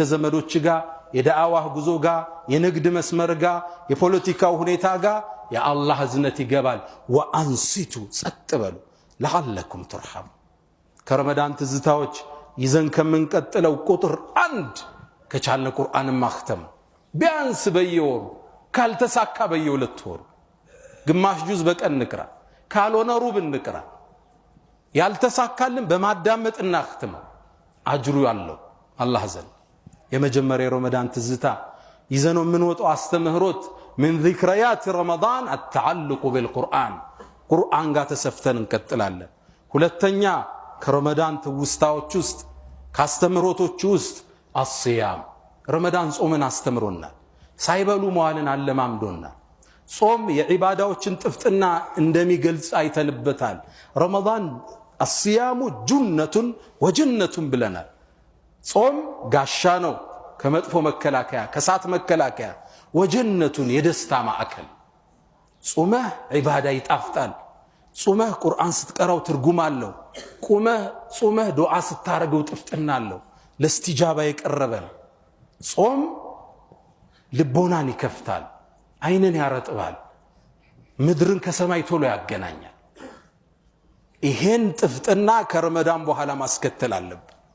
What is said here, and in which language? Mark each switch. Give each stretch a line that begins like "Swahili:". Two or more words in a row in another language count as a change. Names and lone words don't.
Amharic: ዘመዶች ጋር፣ የዳዕዋህ ጉዞ ጋር፣ የንግድ መስመር ጋር፣ የፖለቲካው ሁኔታ ጋር የአላህ እዝነት ይገባል። ወአንሲቱ ጸጥ በሉ
Arabic: لعلكم ترحمون።
Amharic: ከረመዳን ትዝታዎች ይዘን ከምንቀጥለው ቁጥር 1 ከቻልን ቁርአን ማختም ቢያንስ በየወሩ ካልተሳካ በየሁለት ወሩ ግማሽ ጁዝ በቀን ንቅራ ካልሆነ ሩብ ንቅራ ያልተሳካልን በማዳመጥናختም አጅሩ ያለው አላህ ዘንድ የመጀመሪያው ረመዳን ትዝታ ይዘነው ምን ወጣው አስተምህሮት
Arabic: من ذكريات رمضان التعلق بالقرآن
Amharic: ቁርአን ጋር ተሰፍተን እንቀጥላለን ሁለተኛ ከረመዳን ትውስታዎች ውስጥ ካስተምህሮቶች ውስጥ الصيام ረመዳን ጾምን አስተምሮናል ሳይበሉ መዋልን አለማምዶናል ጾም የዒባዳዎችን ጥፍጥና እንደሚገልጽ አይተንበታል ረመዳን
Arabic: الصيام جنة وجنة
Amharic: ብለናል ጾም ጋሻ ነው ከመጥፎ መከላከያ ከሳት መከላከያ ወጀነቱን የደስታ ማዕከል ጾመህ ዒባዳ ይጣፍጣል ጾመህ ቁርአን ስትቀራው ትርጉም አለው ጾመህ ዱዓ ስታረገው ጥፍጥና አለው ለስቲጃባ የቀረበ ጾም ልቦናን ይከፍታል አይንን ያረጥባል ምድርን ከሰማይ ቶሎ ያገናኛል ይሄን ጥፍጥና ከረመዳን በኋላ ማስከተል አለበት